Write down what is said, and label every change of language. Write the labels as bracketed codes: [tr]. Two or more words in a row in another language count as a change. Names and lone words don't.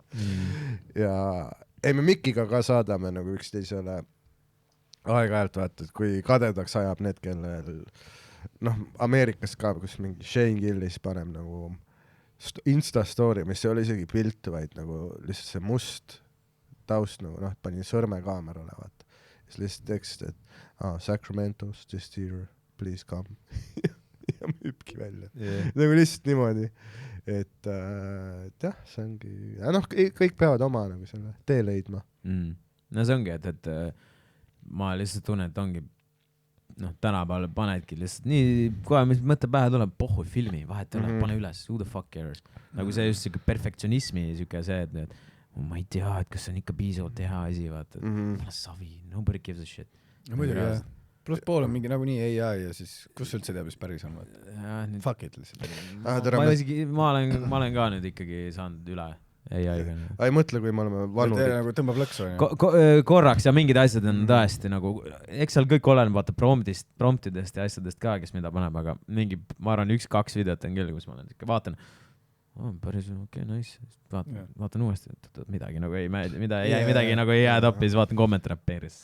[et] Ja me Mikiga ka saadame nagu üksteisele aeg-ajalt vaata, et kui kadedaks ajab need, kellel Ameerikas ka, kus mingi Shane Gillis paneb nagu Insta story, mis ei ole isegi pilt, vaid nagu lihtsalt see must taust nagu, panin sõrme kaamerale, vaata. Siis lihtsalt tekst, et [en] Sacramento's just here, please come. [et] ja müübki välja. Nagu lihtsalt niimoodi, et jah, see ongi, kõik peavad oma nagu selle tee leidma. No see ongi, et ma lihtsalt tunnen, et ongi tänapäeval panedki lihtsalt nii, kohe mis mõtte pähe tuleb, pohhu filmi, vahet ei ole, pane üles, [en] who the fuck cares. [et] Nagu see just siuke perfektsionismi siuke see, et ma ei tea, et kas on ikka piisavalt hea asi, vaata, savi, [en] nobody gives a shit. [et] Muidugi jah. Pluss pool on mingi nagu nii AI ja siis kus üldse teab, mis päris on, vaata. [en] Fuck it lihtsalt. [et] Ma olen ka nüüd ikkagi saanud üle, ai-ga . ei mõtle , kui me oleme vanurid . nagu tõmbab lõksu onju . Korraks ja mingid asjad on tõesti nagu , eks seal kõik oleneb vaata promptidest ja asjadest ka , kes mida paneb , aga mingi , ma arvan , 1-2 videot on küll , kus ma olen , vaatan , päris okei , nice , vaatan uuesti , midagi nagu ei meeldi , midagi nagu ei jää toppi , siis vaatan kommentaare peeris .